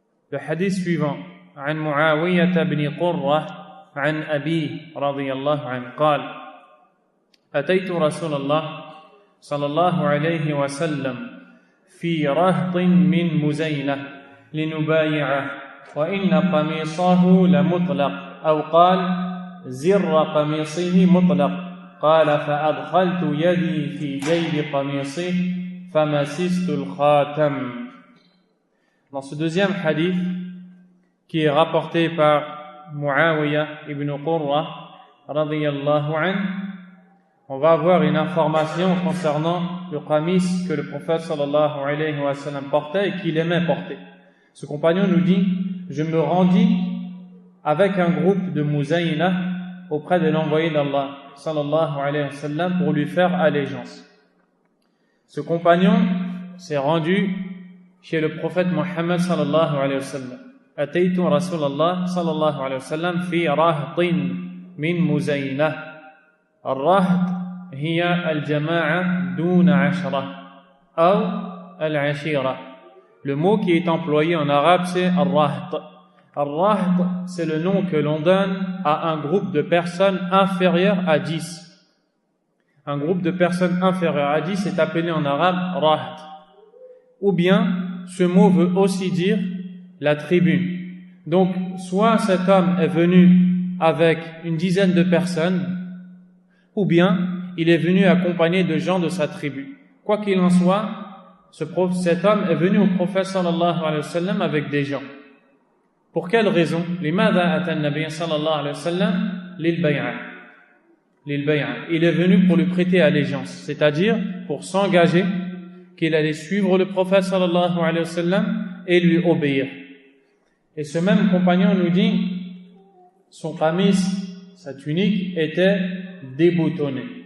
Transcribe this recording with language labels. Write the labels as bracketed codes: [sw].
[fr] Le hadith suivant, [ar] عن معاوية بن قرة عن أبيه رضي الله عنه قال: أتيت رسول الله صلى الله عليه وسلم في رهط من مزينة لنبايعه وإن قميصه لمطلق أو قال زر قميصه مطلق قال فأدخلت يدي في جيب قميصه فمسست الخاتم. [fr] Dans ce deuxième hadith qui est rapporté par Muawiyah ibn Qurra radiyallahu anhu, on va avoir une information concernant le qamis que le prophète sallallahu alayhi wa sallam portait et qu'il aimait porter. Ce compagnon nous dit: je me rendis avec un groupe de Muzayna auprès de l'envoyé d'Allah sallallahu alayhi wa sallam pour lui faire allégeance. Ce compagnon s'est rendu chez le prophète Muhammad sallallahu alayhi wa sallam. [ar] Ataytu Rasulallah sallallahu alayhi wa sallam fi rahtin min Muzayna. الرهط هي الجماعة دون عشرة أو العشيرة. [fr] Le mot qui est employé en arabe, c'est al-raht. Al-raht, c'est le nom que l'on donne à un groupe de personnes inférieures à 10. Un groupe de personnes inférieures à 10 est appelé en arabe raht. Ou bien, ce mot veut aussi dire la tribune. Donc, soit cet homme est venu avec une dizaine de personnes, ou bien il est venu accompagné de gens de sa tribu. Quoi qu'il en soit, cet homme est venu au prophète sallallahu alayhi wa sallam avec des gens. Pour quelle raison? [ar] لماذا أتى النبي صلى الله عليه وسلم للبيعة. [fr] Il est venu pour lui prêter allégeance, c'est-à-dire pour s'engager qu'il allait suivre le prophète sallallahu alayhi wa sallam et lui obéir. Et ce même compagnon nous dit son qamis, sa tunique, était déboutonnée.